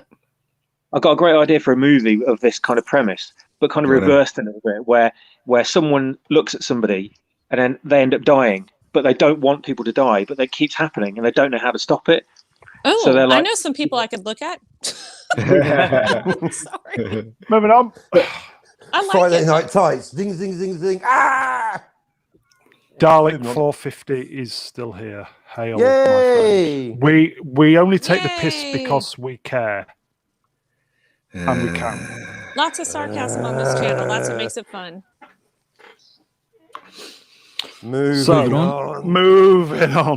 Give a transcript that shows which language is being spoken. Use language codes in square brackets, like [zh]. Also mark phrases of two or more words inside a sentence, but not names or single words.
[en] I've got a great idea for a movie of this kind of premise, but kind of reversed a little bit, where someone looks at somebody and then they end up dying, but they don't want people to die, but it keeps happening and they don't know how to stop it. Oh, so I know some people I could look at. Sorry. Moving on. I like Friday Night Tights. Zing, zing, zing, zing. Ah! Dalek 450 is still here. Hail, Yay! my friend. We only take the piss because we care. And we can. Lots of sarcasm on this channel. That's what makes it fun. Moving on.